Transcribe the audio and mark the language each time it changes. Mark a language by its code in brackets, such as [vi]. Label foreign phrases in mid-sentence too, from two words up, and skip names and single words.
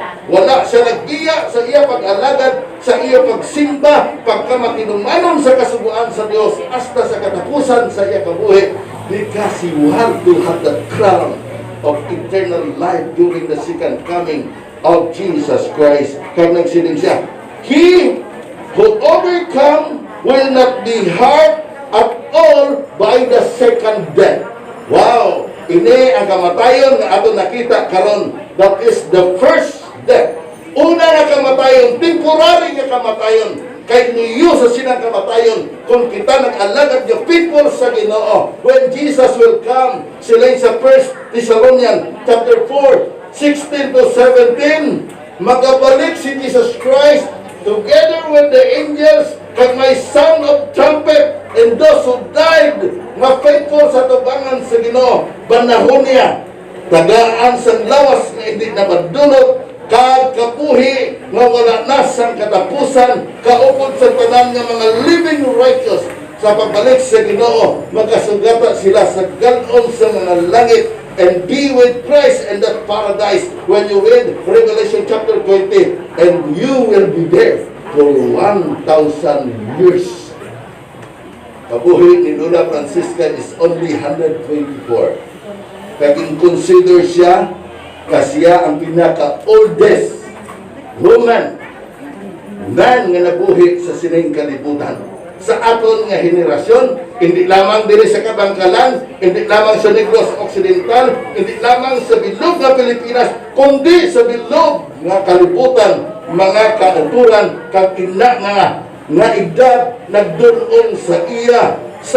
[hil] Wala siya nagbiya sa iya pag-alagad, sa iya pagsimba, pagkamatinumanon sa kasubuan sa Dios, hasta sa katapusan sa iya kabuhi. [en] Because you have to have the crown of eternal life during the second coming of Jesus Christ. [hil] Kaya nagsiling siya, [en] He who overcome will not be hurt at all by the second death. Wow! [hil] Ini ang kamatayon na ato nakita karon. [en] That is the first death. [hil] Una nga kamatayon, temporary nga kamatayon. Kay niyo sa sinang kamatayon, kung kita nag-alagad yung people sa Ginoo, [en] when Jesus will come, [hil] sila sa 1 Thessalonians chapter 4, 16-17, magabalik si Jesus Christ [en] together with the angels, [hil] kag may [en] sound of trumpet, and those who died, [hil] nga faithful sa tubangan sa Ginoo, banahon niya, tagaan sa lawas nga hindi na madunot, kag kapuhi nga wala na sang katapusan, kaupod sa tanan nga mga [en] living righteous, [hil] sa pagbalik sa Ginoo, magkasugata sila sa galon sa mga langit, [en] and be with Christ in that paradise. When you read Revelation chapter 20, and you will be there for 1,000 years. [hil] Kabuhi ni Lola Francisca [en] is only [hil] 124. Kaging consider siya kasiya ang pinaka-oldest woman man nga nabuhi sa sining kalibutan. Sa aton nga henerasyon, hindi lamang diri sa Kabangkalan, hindi lamang sa Negros Occidental, hindi lamang sa bilog nga Pilipinas, kundi sa bilog nga kalibutan, mga kauturan, kag ina nga edad nagdulong sa iya, sa